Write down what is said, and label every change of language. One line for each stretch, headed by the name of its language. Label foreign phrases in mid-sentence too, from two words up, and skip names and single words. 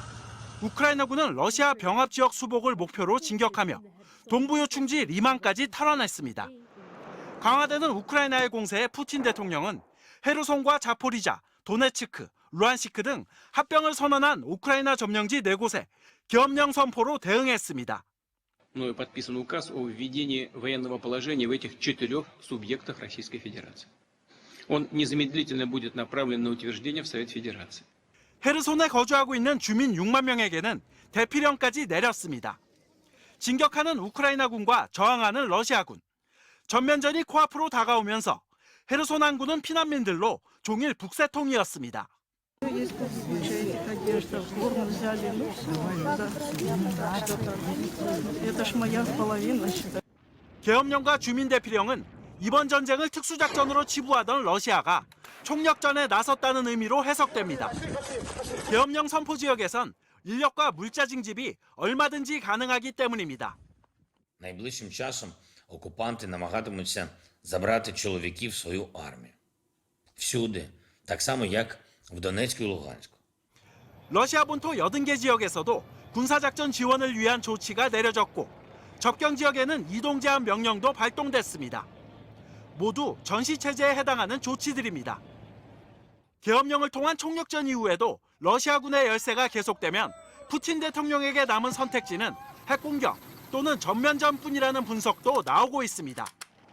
Korean: 우크라이나군은 러시아 병합 지역 수복을 목표로 진격하며 동부 요충지 리만까지 탈환했습니다. 강화되는 우크라이나의 공세에 푸틴 대통령은 헤르손과 자포리자, 도네츠크, 루안시크 등 합병을 선언한 우크라이나 점령지 4곳에 계엄령 선포로 대응했습니다.
Russian: мною подписан указ о введении военного положения в этих 4 субъектах Российской Федерации. Он незамедлительно будет направлен на утверждение в Совет Федерации.
Korean: 헤르손에 거주하고 있는 주민 6만 명에게는 대피령까지 내렸습니다. 진격하는 우크라이나군과 저항하는 러시아군. 전면전이 코앞으로 다가오면서 헤르손 항구는 피난민들로 종일 북새통이었습니다. 계엄령과 주민대피령은 이번 전쟁을 특수작전으로 치부하던 러시아가 총력전에 나섰다는 의미로 해석됩니다. 계엄령 선포 지역에선 인력과 물자 징집이 얼마든지 가능하기 때문입니다.
Ukrainian: Найближчим часом окупанти намагатимуться забрати чоловіків в свою армію. Всюди, так само як в Донецьку і Луганську.
Korean: 러시아 본토 80개 지역에서도 군사작전 지원을 위한 조치가 내려졌고 접경 지역에는 이동 제한 명령도 발동됐습니다. 모두 전시체제에 해당하는 조치들입니다. 계엄령을 통한 총력전 이후에도 러시아군의 열세가 계속되면 푸틴 대통령에게 남은 선택지는 핵공격 또는 전면전뿐이라는 분석도 나오고 있습니다.